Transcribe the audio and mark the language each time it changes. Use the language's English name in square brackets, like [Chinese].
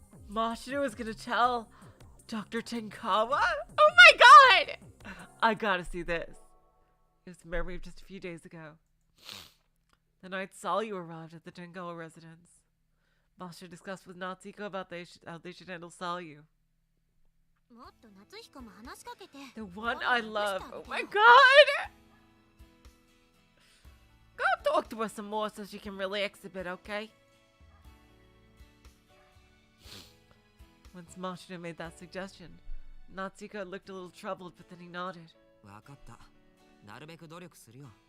[English] Mashiro is gonna tell Dr. Tenkawa? Oh my god! I gotta see this. It was a memory of just a few days ago. The night Salyu arrived at the Tengawa residence. Mashiro discussed with Natsuko about how they should handle Salyu. [Japanese] もっと夏彦も話しかけて。 [English] The one I love. Oh my god! Go talk to her some more so she can relax a bit, okay? Once Mashiro made that suggestion, Natsuko looked a little troubled, but then he nodded. [Japanese] わかった。なるべく努力するよ。